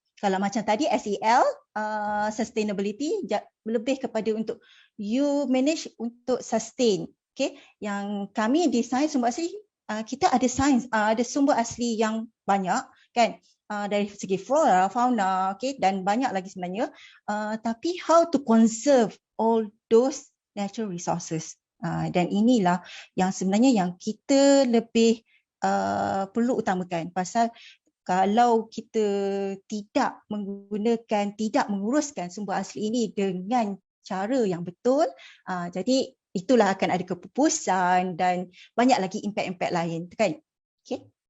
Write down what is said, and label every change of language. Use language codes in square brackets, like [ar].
[ms] Kalau macam tadi SEL, sustainability, lebih kepada untuk [en] you manage [ms] untuk sustain. Okay, yang kami di sains sumber asli, kita ada sumber asli yang banyak kan, dari segi flora, fauna, okay, dan banyak lagi sebenarnya. Tapi [en] how to conserve all those natural resources. [ms] Dan inilah yang sebenarnya yang kita lebih perlu utamakan. Pasal kalau kita tidak menguruskan sumber asli ini dengan cara yang betul, jadi itulah akan ada kepupusan dan banyak lagi impact-impact lain kan. Okay.